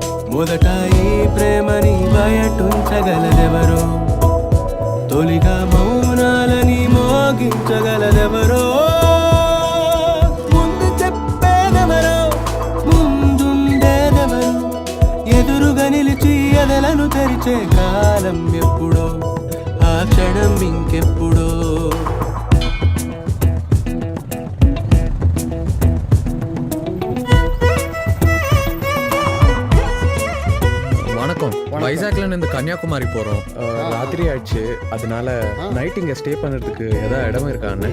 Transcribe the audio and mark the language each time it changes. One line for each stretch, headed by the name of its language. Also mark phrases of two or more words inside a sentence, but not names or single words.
Telugu: మొదట ఈ ప్రేమని బయటుంచగలదెవరో, తొలిగా మౌనాలని మోగించగలదెవరో, ముందు చెప్పేదెవరో, ముందుండేదెవరో, ఎదురుగా నిలిచి ఎదలను తెరిచే కాలం ఎప్పుడో, ఆ క్షణం ఇంకెప్పుడో.
Tamil: வணக்கம் வைசாக்ல இருந்து கன்னியாகுமரி போறோம். ராத்திரி ஆயிடுச்சு, அதனால நைட் இங்க ஸ்டே பண்றதுக்கு ஏதாவது இடம் இருக்கா அண்ணே?